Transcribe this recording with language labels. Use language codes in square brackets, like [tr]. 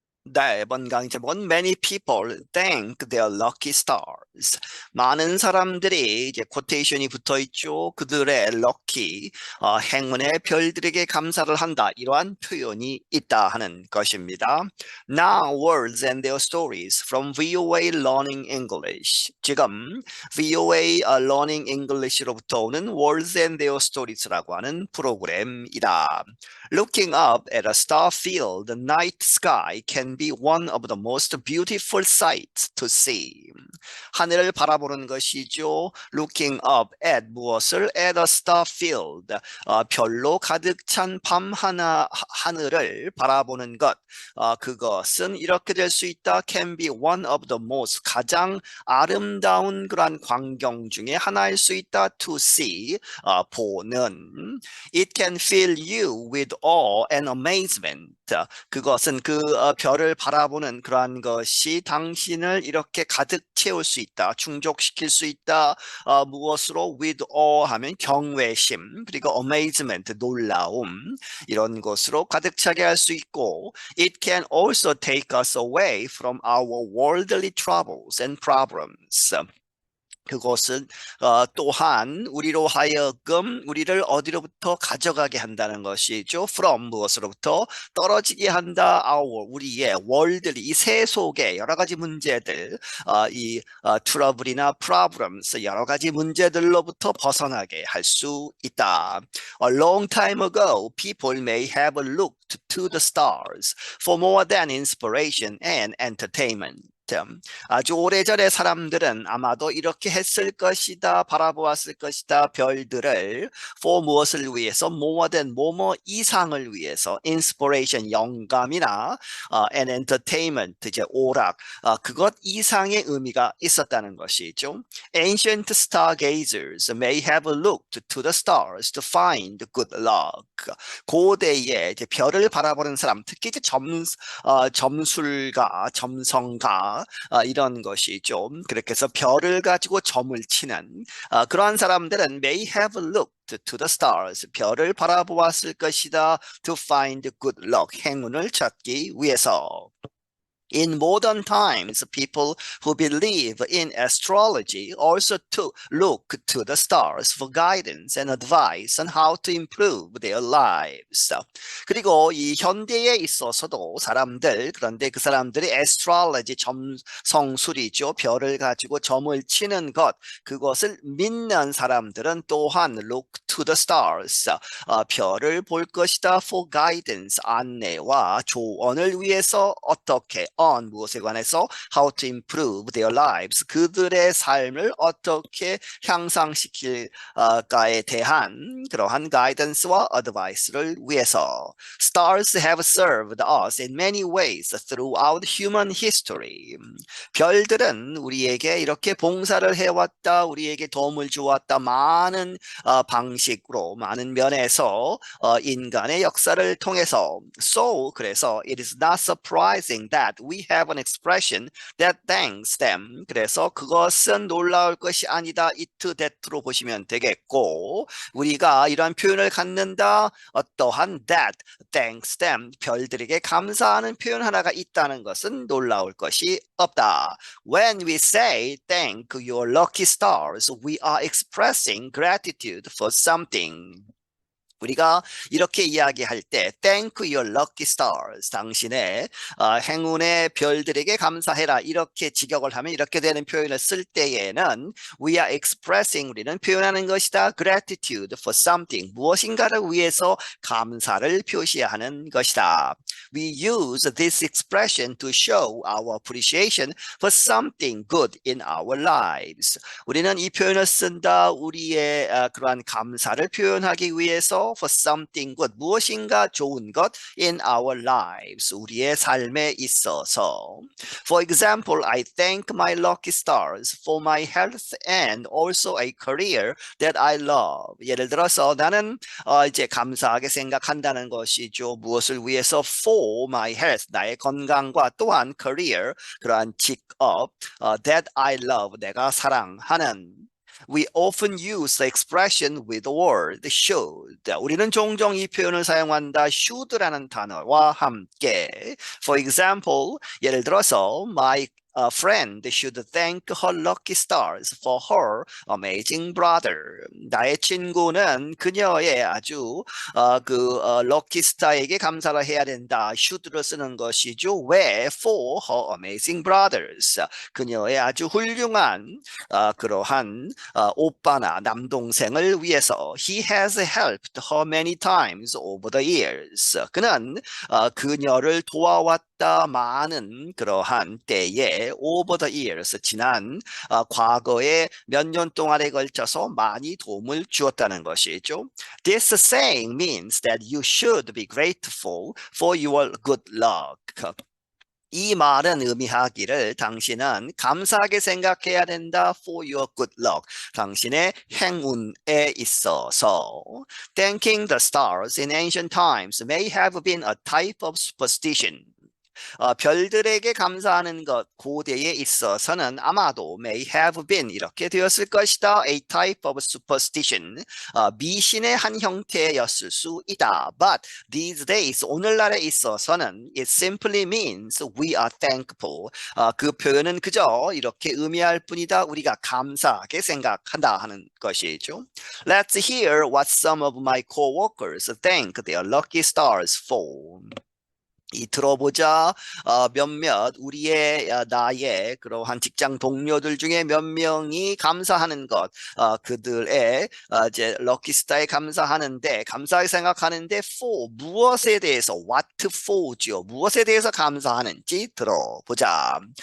[ko] 네, 이번 강의 제목은 [en] Many people thank their lucky stars. [ko] 많은 사람들이 이제 코테이션이 붙어 있죠. 그들의 lucky, 행운의 별들에게 감사를 한다. 이러한 표현이 있다 하는 것입니다. [en] Now, words and their stories from VOA Learning English. [ko] 지금 VOA Learning English로부터 오는 Words and Their Stories라고 하는 프로그램이다. [en] Looking up at a star-filled night sky can be one of the most beautiful sights to see. [ko] 하늘을 바라보는 것이죠. [en] Looking up at [ko] 무엇을? [en] At a star-filled. [ko] 별로 가득 찬 밤 하늘을 바라보는 것. 그것은 이렇게 될 수 있다. [en] Can be one of the most [ko] 가장 아름다운 그러한 광경 중에 하나일 수 있다. [en] To see. [ko] 보는. [en] It can fill you with awe and amazement. [ko] 그것은 그 별을 바라보는 그러한 것이 당신을 이렇게 가득 채울 수 있다. 충족시킬 수 있다. 무엇으로? [en] With awe [ko] 하면 경외심, 그리고 amazement, 놀라움, 이런 것으로 가득 차게 할 수 있고, [en] it can also take us away from our worldly troubles and problems. [ko] 그것은 또한 우리로 하여금 우리를 어디로부터 가져가게 한다는 것이죠. From 무엇으로부터 떨어지게 한다. Our 우리의 월들이 이 세속의 여러 가지 문제들, 이 트러블이나 problems 여러 가지 문제들로부터 벗어나게 할 수 있다. [en] A long time ago, people may have looked to the stars for more than inspiration and entertainment. [ko] 아주 오래전에 사람들은 아마도 이렇게 했을 것이다, 바라보았을 것이다. 별들을 for 무엇을 위해서? [en] more than [ko] 뭐뭐 이상을 위해서. inspiration 영감이나 and entertainment 이제 오락 그것 이상의 의미가 있었다는 것이죠. [en] Ancient stargazers may have looked to the stars to find good luck. [ko] 고대에 이제 별을 바라보는 사람, 특히 이제 점술가, 점성가 이런 것이 좀 그렇게 해서 별을 가지고 점을 치는 그러한 사람들은 [en] may have looked to the stars. [ko] 별을 바라보았을 것이다. [en] To find good luck. [ko] 행운을 찾기 위해서. [en] In modern times, people who believe in astrology also look to the stars for guidance and advice on how to improve their lives. [ko] 그리고 이 현대에 있어서도 사람들, 그런데 그 사람들이 astrology, 점성술이죠. 별을 가지고 점을 치는 것, 그것을 믿는 사람들은 또한 [en] look to the stars. [ko] 별을 볼 것이다. [en] For guidance, [ko] 안내와 조언을 위해서 어떻게 [en] on [ko] 무엇에 관해서 [en] how to improve their lives [ko] 그들의 삶을 어떻게 향상시킬까에 대한 그러한 guidance와 advice를 위해서 [en] stars have served us in many ways throughout human history. [ko] 별들은 우리에게 이렇게 봉사를 해왔다, 우리에게 도움을 주었다. 많은 방식으로 많은 면에서 인간의 역사를 통해서 [en] so [ko] 그래서 [en] it is not surprising that we have an expression that thanks them. [ko] 그래서 그것은 놀라울 것이 아니다. it that로 보시면 되겠고 우리가 이러한 표현을 갖는다. 어떠한 [en] that thanks them [ko] 별들에게 감사하는 표현 하나가 있다는 것은 놀라울 것이 없다. [en] When we say thank your lucky stars, we are expressing gratitude for something. [ko] 우리가 이렇게 이야기할 때 [en] thank your lucky stars [ko] 당신의 행운의 별들에게 감사해라 이렇게 직역을 하면 이렇게 되는 표현을 쓸 때에는 [en] we are expressing [ko] 우리는 표현하는 것이다 [en] gratitude for something [ko] 무엇인가를 위해서 감사를 표시하는 것이다. [en] We use this expression to show our appreciation for something good in our lives. [ko] 우리는 이 표현을 쓴다 우리의 그러한 감사를 표현하기 위해서 [en] for something good [ko] 무엇인가 좋은 것 [en] in our lives [ko] 우리의 삶에 있어서 [en] For example, I thank my lucky stars for my health and also a career that I love. [ko] 예를 들어서 나는 이제 감사하게 생각한다는 것이죠. 무엇을 위해서 [en] for my health [ko] 나의 건강과 또한 career 그러한 직업 [en] that I love [ko] 내가 사랑하는 [en] We often use the expression with the word should. [ko] 우리는 종종 이 표현을 사용한다. should라는 단어와 함께. [en] For example, [ko] 예를 들어서 [en] my friend should thank her lucky stars for her amazing brother. [ko] 나의 친구는 그녀의 아주 lucky star에게 감사를 해야 된다. should를 쓰는 것이죠. 왜? [en] For her amazing brothers. [ko] 그녀의 아주 훌륭한 그러한 오빠나 남동생을 위해서 [en] he has helped her many times over the years. [ko] 그는 그녀를 도와왔다 많은 그러한 때에 [en] over the years [ko] 지난 과거에 몇 년 동안에 걸쳐서 많이 도움을 주었다는 것이죠. [en] This saying means that you should be grateful for your good luck. [ko] 이 말은 의미하기를 당신은 감사하게 생각해야 된다 [en] for your good luck. [ko] 당신의 행운에 있어서. [en] Thanking the stars in ancient times may have been a type of superstition. [ko] 별들에게 감사하는 것 고대에 있어서는 아마도 [en] may have been [ko] 이렇게 되었을 것이다. [en] A type of superstition. [ko] 미신의 한 형태였을 수 있다. [en] But these days [ko] 오늘날에 있어서는 [en] it simply means we are thankful. [ko] 그 표현은 그저 이렇게 의미할 뿐이다. 우리가 감사하게 생각한다 하는 것이죠. [en] Let's hear what some of my coworkers thank their lucky stars for. [ko] 이 들어보자 몇몇 우리의 나의 그러한 직장 동료들 중에 몇 명이 감사하는 것 그들의 이제 럭키스타에 감사하는데 감사하게 생각하는데 for 무엇에 대해서 [en] what for [ko] 죠 무엇에 대해서 감사하는지 들어보자.